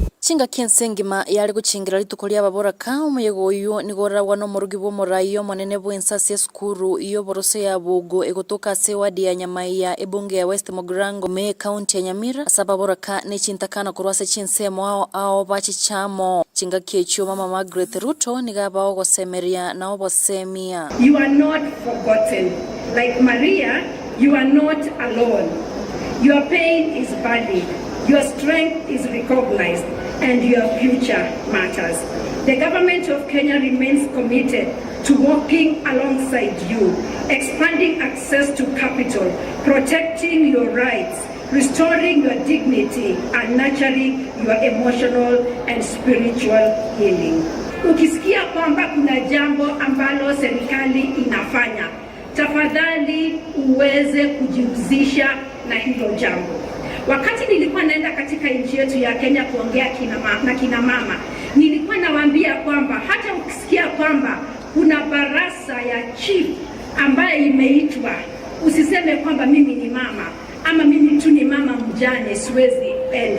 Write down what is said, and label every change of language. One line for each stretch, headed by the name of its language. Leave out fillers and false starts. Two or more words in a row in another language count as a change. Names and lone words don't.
Gusii: chinga kiensengima yari guchingira rituko lya baboraka umuyego uyu nigoragwa no murugi bwo murayo monene bwensasi skuru iyo borose ya bugo egotoka sewadi ya nyamaiya ebunge ya West Mogrango me county ya Nyamira sababoraka ne chintakana kurwase chinsemo ao bachichamo chinga kiecho mama Margaret Ruto nigaba ogosemeria na obosemia.
English: You are not forgotten. Like Maria, you are not alone. Your pain is valid. Your strength is recognized, and your future matters. The government of Kenya remains committed to working alongside you, expanding access to capital, protecting your rights, restoring your dignity, and nurturing your emotional and spiritual healing.
Swahili: Ukisikia kwamba kuna jambo ambalo serikali inafanya, tafadhali uweze kujihusisha na hilo jambo. Wakati nilikuwa naenda katika nchi yetu ya Kenya kuongea na kina mama, nilikuwa nawaambia kwamba hata ukisikia kwamba kuna barasa ya chief ambaye imeitwa, usiseme kwamba mimi ni mama ama mimi tu ni mama mjane siwezi enda.